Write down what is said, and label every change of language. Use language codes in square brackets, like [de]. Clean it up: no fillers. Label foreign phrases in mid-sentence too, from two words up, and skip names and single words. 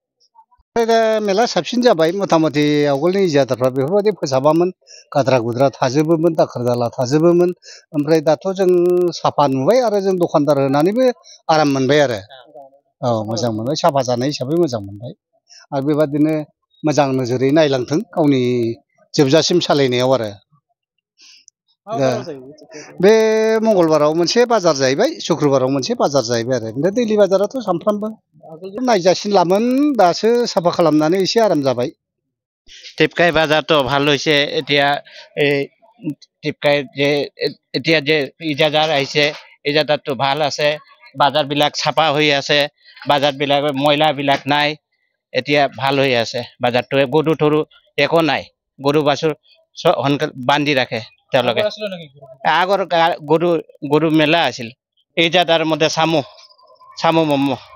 [brx] दा मेला साबसिन जाबाय मथा मथि आवगोलनि इजादारफ्रा बेफोरबायदि फोसाबामोन गाद्रा गुद्रा थाजोबोमोन दाखोर दाला थाजोबोमोन ओमफ्राय दाथ' जों साफा नुबाय आरो जों दखानदार होनानैबो आराम मोनबाय आरो औ मोजां मोनबाय साफा जानाय हिसाबै मोजां मोनबाय आरो बेबादिनो मोजां नोजोरै नायलांथों गावनि जोबजासिम सालायनायाव आरो दा बे मंगलबाराव मोनसे बाजार जाहैबाय शुक्रबाराव मोनसे बाजार जाहैबाय आरो ओमफ्राय दैलि बाजाराथ' सानफ्रामबो नायजासिनलामोन दासो साफा खालामनानै एसे आराम जाबाय [as] টিপকাই বাজারটো ভাল হৈছে এতিয়া এই টিপকাই যে এতিয়া যে ইজাদাৰ আহিছে ইজাদাৰটো ভাল আছে বাজাৰবিলাক চাফা হৈ আছে বাজাৰবিলাক ময়লাবিলাক নাই এতিয়া ভাল হৈ আছে বাজাৰটো গৰু থৰু একো নাই গৰু বাছুৰ সোনকালে বান্ধি ৰাখে তেওঁলোকে আগৰ গৰু মেলা আছিল ইজাদাৰ মতে চামু মমো